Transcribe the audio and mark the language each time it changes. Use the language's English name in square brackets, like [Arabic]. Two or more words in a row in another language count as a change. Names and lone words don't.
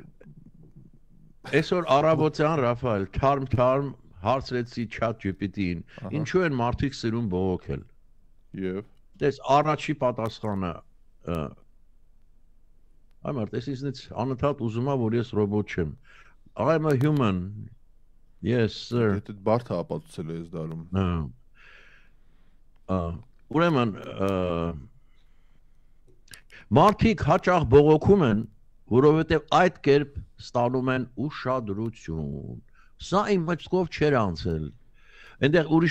[Armenian] այսօր առավոտյան Ռաֆայել թարմ հարցրեցի chat GPT-ին, ինչու են մարդիկ սիրում բողոքել։ Եվ դες առաջի պատասխանը այ մարդ, ես ինձնից անընդհատ ուզում եմ, որ ես ռոբոտ չեմ։ [English] I'm a human. Yes, sir. [Armenian] Դա բարդ է ապացուցել ես դարում։ Ուրեմն մարդիկ հաճախ բողոքում են, որովհետև այդ կերպ ստանում են ուշադրություն։ Սա իմ մտքով չէր անցել։ Այնտեղ ուրիշ